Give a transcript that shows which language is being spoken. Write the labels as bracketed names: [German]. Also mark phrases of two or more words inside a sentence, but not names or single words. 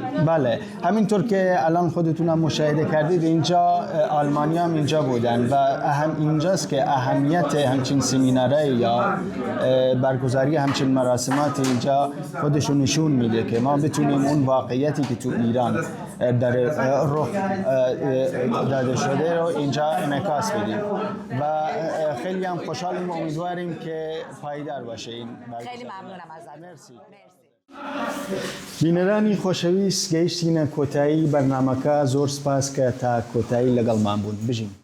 [Persian] بله، همینطور که الان خودتون هم مشاهده کردید اینجا آلمانی هم اینجا بودن و اینجاست که اهمیت همچین سمیناره یا برگزاری همچین مراسمات اینجا خودشون نشون میده که ما بتونیم اون واقعیتی که تو ایران در رخ داده شده رو اینجا انعکاس بدیم و خیلی هم خوشحالیم و امیدواریم که پایدار باشه این برگزاری. خیلی ممنونم ازت. مرسی. [Central Kurdish] بینەرانی خۆشەویست گەیشتینە کۆتایی بەرنامەکە. زۆر سپاس کە تا کۆتایی لەگەڵمان بوون. بژین.